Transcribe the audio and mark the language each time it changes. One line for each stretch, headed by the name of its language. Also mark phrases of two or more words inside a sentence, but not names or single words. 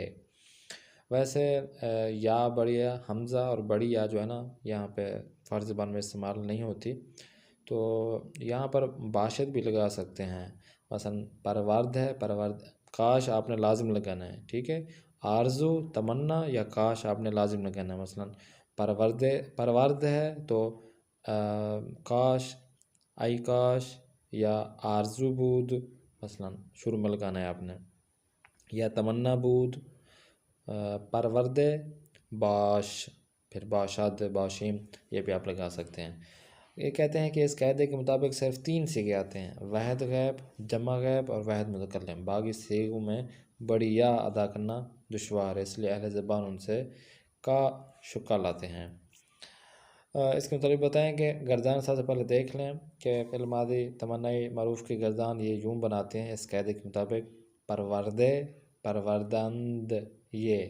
Urdu: ویسے یا بڑی حمزہ اور بڑی یا جو ہے نا یہاں پہ فارسی زبان میں استعمال نہیں ہوتی، تو یہاں پر باشد بھی لگا سکتے ہیں۔ مثلا پرورد ہے، کاش آپ نے لازم لگانا ہے، ٹھیک ہے۔ آرزو، تمنا یا کاش آپ نے لازم لگانا ہے۔ مثلا پرورد ہے تو کاش، ای کاش یا
Persian: آرزو بود
Urdu: مثلا شروع میں لگانا ہے آپ نے، یا
Persian: تمنا بود، پرورد باش،
Urdu: پھر باشد، باشیم، یہ بھی آپ لگا سکتے ہیں۔ یہ کہتے ہیں کہ اس قاعدے کے مطابق صرف 3 صیغے آتے ہیں: واحد غائب، جمع غائب اور واحد متکلم۔ باقی صیغوں میں بڑی یا ادا کرنا دشوار ہے، اس لیے اہل زبان ان سے کا شکا لاتے ہیں۔ اس کے مطابق بتائیں کہ گردان سب سے پہلے دیکھ لیں کہ فعل ماضی تمنائی معروف کی گردان یہ یوں بناتے ہیں اس قاعدے کے مطابق:
Persian: پروردے، پروردند،
Urdu: یہ۔